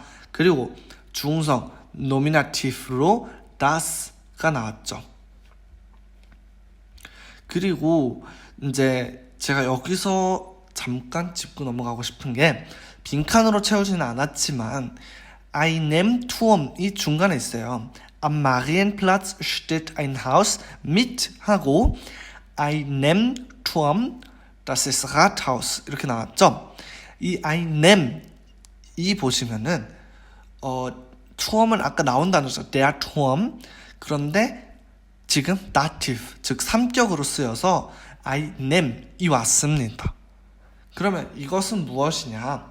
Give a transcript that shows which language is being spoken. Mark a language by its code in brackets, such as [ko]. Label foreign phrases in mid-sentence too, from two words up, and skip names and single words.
[ko] 그리고 중성 노미나티브로 das가 나왔죠. 그리고 이제 제가 여기서 잠깐 짚고 넘어가고 싶은 게 빈칸으로 채우지는 않았지만 [de] einem Turm [ko] 이 중간에 있어요. [de] Am Marienplatz steht ein Haus mit 하고 einem Turm, das ist Rathaus [ko] 이렇게 나왔죠. 이 einem 이 보시면은 Turm은 아까 나온 단어죠. [de] Der Turm. [ko] 그런데 지금 dative 즉 3격으로 쓰여서 einem이 왔습니다. 그러면 이것은 무엇이냐?